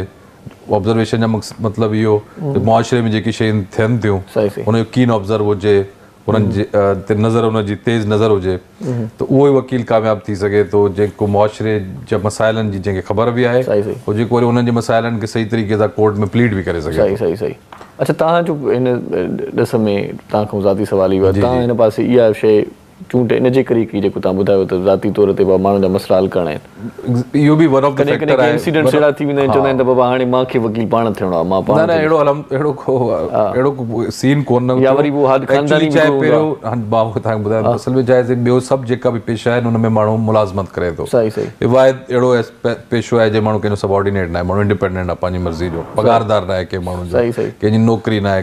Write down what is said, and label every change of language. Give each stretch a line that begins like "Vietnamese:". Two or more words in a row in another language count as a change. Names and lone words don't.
Sindhi: ऑब्ज़र्वेशन जा मतिलबु इहो मुआशरे में जेकी शयूं थियनि थियूं हुनजो कीन ऑब्ज़र्व हुजे, उन्हनि जे ते नज़र हुनजी तेज़ नज़र हुजे, त उहो ई वकील कामयाबु थी सघे थो जेको मुआशरे जा मसाइलनि जी जंहिंखे ख़बर बि आहे ऐं जेको वरी उन्हनि जे मसाइलनि खे सही तरीक़े सां कोर्ट में प्लीड बि करे सघे। सही। अच्छा तव्हांजो हिन ॾिस में तव्हांखां ज़ाती सवाल ई हुआ, तव्हां हिन पासे इहा शइ चूंड इन जे करे की जेको तव्हां ॿुधायो त ज़ाती तौर ते माण्हुनि जा मसइला हल करणा आहिनि। इहो बि
English: one of the factor
Sindhi: आहे। इंसिडेंट्स अहिड़ा थी वेंदा आहिनि, चवंदा आहिनि त बाबा हाणे मूंखे वकील पाण थियणो आहे, मां पाण। न अहिड़ो सीन कोन, या वरी वो हाद खानदानी चाहे पहिरियों मां तव्हांखे ॿुधायां असल में चाहे ॿियो सभु जेका बि पेशा आहिनि हुन में माण्हू मुलाज़मत करे थो। रिवायत अहिड़ो पेशो आहे जे माण्हू कंहिंजो सबऑर्डिनेट न आहे, माण्हू इंडिपेंडेंट आहे, पंहिंजी मर्ज़ी जो, पगारदार न आहे कंहिं माण्हू जो, कंहिंजी नौकिरी न आहे।